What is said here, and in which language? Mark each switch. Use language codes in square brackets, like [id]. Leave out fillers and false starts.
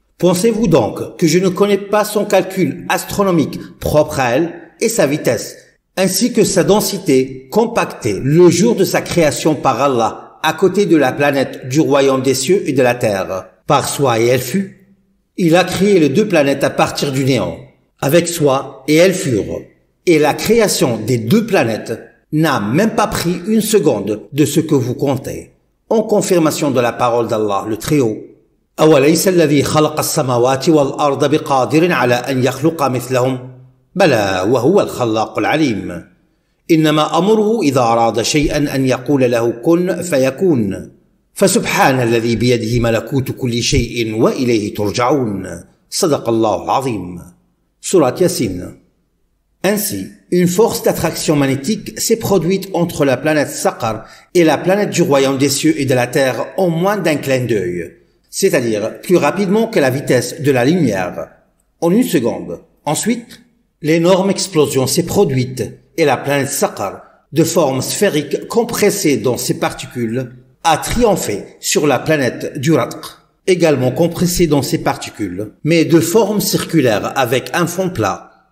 [fr] Pensez-vous donc que je ne connais pas son calcul astronomique propre à elle et sa vitesse, ainsi que sa densité compactée le jour de sa création par Allah à côté de la planète du royaume des cieux et de la terre, par soi et elle fut? Il a créé les deux planètes à partir du néant, avec soi et elles furent, et la création des deux planètes n'a même pas pris une seconde de ce que vous comptez, en confirmation de la parole d'Allah le Très-Haut. [ar] أوليس الذي خلق السماوات والأرض بقادر على أن يخلق مثلهم بلى وهو الخلاق العليم إنما أمره إذا أراد شيئا أن يقول له كن فيكون فسبحان الذي بيده ملكوت كل شيء وإليه ترجعون صدق الله العظيم. Surat Yasin. [fr] Ainsi, une force d'attraction magnétique s'est produite entre la planète Saqar et la planète du royaume des cieux et de la terre en moins d'un clin d'œil, c'est-à-dire plus rapidement que la vitesse de la lumière, en une seconde. Ensuite, l'énorme explosion s'est produite et la planète Saqar, de forme sphérique compressée dans ses particules, a triomphé sur la planète du Ratq, également compressée dans ses particules, mais de forme circulaire avec un fond plat.